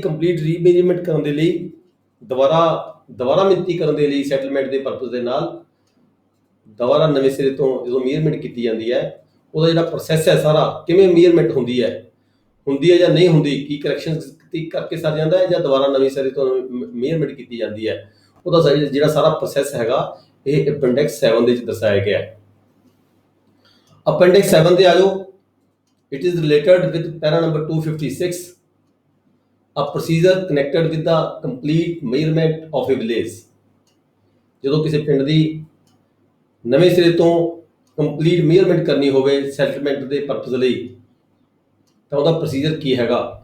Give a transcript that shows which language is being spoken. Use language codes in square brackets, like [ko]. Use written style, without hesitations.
[pa] Complete ਰੀਮੇਜਰਮੈਂਟ ਕਰਨ ਦੇ ਲਈ, ਦੁਬਾਰਾ ਮਿਣਤੀ ਕਰਨ ਦੇ ਲਈ, ਸੈਟਲਮੈਂਟ ਦੇ ਪਰਪਸ ਦੇ ਨਾਲ ਦੁਬਾਰਾ ਨਵੇਂ ਸਿਰੇ ਤੋਂ ਜਦੋਂ ਮੇਜਰਮੈਂਟ ਕੀਤੀ ਜਾਂਦੀ ਹੈ, ਉਹਦਾ ਜਿਹੜਾ ਪ੍ਰੋਸੈਸ ਹੈ ਸਾਰਾ, ਕਿਵੇਂ ਮੇਜਰਮੈਂਟ ਹੁੰਦੀ ਹੈ ਜਾਂ ਨਹੀਂ ਹੁੰਦੀ, ਕੀ ਕਰੈਕਸ਼ਨ ਕਰਕੇ ਸਰ ਜਾਂਦਾ ਹੈ ਜਾਂ ਦੁਬਾਰਾ ਨਵੇਂ ਸਿਰੇ ਤੋਂ ਮੇਜਰਮੈਂਟ ਕੀਤੀ ਜਾਂਦੀ ਹੈ, ਉਹਦਾ ਜਿਹੜਾ ਸਾਰਾ ਪ੍ਰੋਸੈਸ ਹੈਗਾ, ਇਹ ਅਪੈਂਡਿਕਸ 7 ਦੇ ਵਿੱਚ ਦਰਸਾਇਆ ਗਿਆ ਹੈ। ਅਪੈਂਡਿਕਸ 7 ਤੇ ਆ ਜਾਓ। [en] It is related with para number 256, a procedure connected with the complete measurement of a village। [pa] ਜਦੋਂ ਕਿਸੇ ਪਿੰਡ ਦੀ ਨਵੇਂ ਸਿਰੇ ਤੋਂ ਕੰਪਲੀਟ ਮੇਜਰਮੈਂਟ ਕਰਨੀ ਹੋਵੇ ਸੈਟਲਮੈਂਟ ਦੇ ਪਰਪਸ ਲਈ, ਤਾਂ ਉਹਦਾ ਪ੍ਰੋਸੀਜਰ ਕੀ ਹੈਗਾ।